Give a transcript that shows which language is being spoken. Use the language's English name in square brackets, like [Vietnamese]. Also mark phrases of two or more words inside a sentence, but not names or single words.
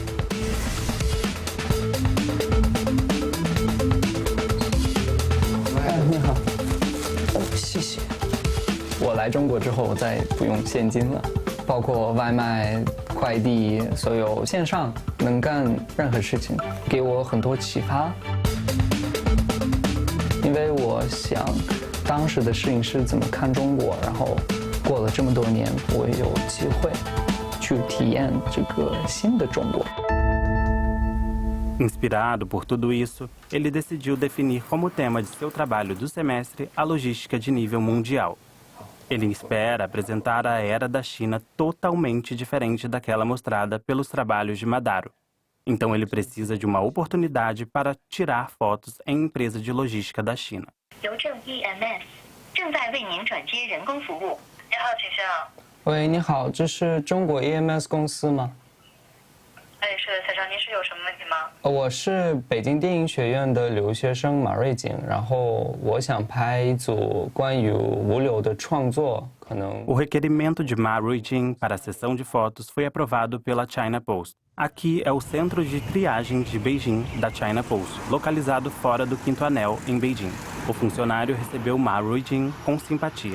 [Portuguese] Obrigado. [Chinese] 我来中国之后，再也不用现金了，包括外卖、快递，所有线上能干任何事情，给我很多启发。因为我想，当时的摄影师怎么看中国，然后。过了这么多年，我有机会去体验这个新的中国。 [Portuguese] Inspirado por tudo isso, ele decidiu definir como tema de seu trabalho do semestre a logística de nível mundial. Ele espera apresentar a era da China totalmente diferente daquela mostrada pelos trabalhos de Madaro. Então ele precisa de uma oportunidade para tirar fotos em empresa de logística da China. [Chinese] 邮政 EMS 正在为您转接人工服务。 你好，请上。喂，你好，这是中国 EMS 公司吗？哎，是的，先生，您是有什么问题吗？我是北京电影学院的留学生马瑞景，然后我想拍一组关于物流的创作，可能。 [Portuguese] O requerimento de Ma Ruijin para a sessão de fotos foi aprovado pela China Post. Aqui é o centro de triagem de Beijing da China Post, localizado fora do Quinto Anel, em Beijing. O funcionário recebeu Ma Ruijin com simpatia.